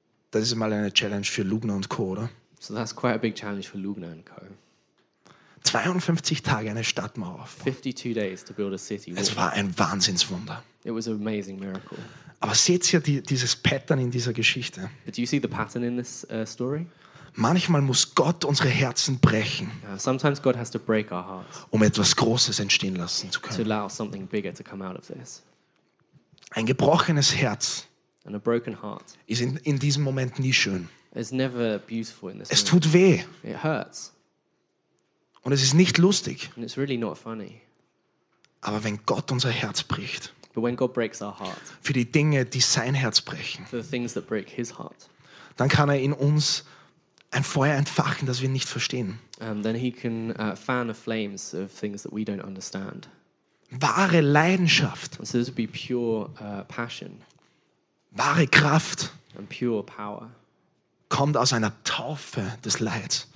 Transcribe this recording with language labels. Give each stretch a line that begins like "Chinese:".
German: Das ist mal eine Challenge für Lugner und Co., oder?
English: So that's quite a big challenge for Lugner and Co.
German: 52 Tage eine Stadtmauer aufbauen.
English: 52 days to build a city wall.
German: Es war ein Wahnsinnswunder.
English: It was an amazing miracle.
German: Aber seht ihr dieses Pattern in dieser Geschichte?
English: But do you see the pattern in this story?
German: Manchmal muss Gott unsere Herzen brechen,
English: sometimes God has to break our hearts,
German: um etwas Großes entstehen lassen zu können.
English: To allow something bigger to come out of this.
German: Ein gebrochenes Herz
English: and a broken heart
German: ist in diesem Moment nie schön.
English: It's never beautiful in this moment.
German: Es tut weh.
English: It hurts.
German: Und es ist nicht lustig.
English: And it's really not funny.
German: Aber wenn Gott unser Herz bricht,
English: but when God breaks our heart,
German: für die Dinge, die sein Herz brechen,
English: for the things that break his heart,
German: dann kann er in uns ein Feuer entfachen, das wir nicht verstehen.
English: Then he can fan the flames of things that we don't understand.
German: Wahre Leidenschaft.
English: So this would be pure passion.
German: Wahre Kraft.
English: And pure power.
German: Kommt aus einer Taufe des Leids.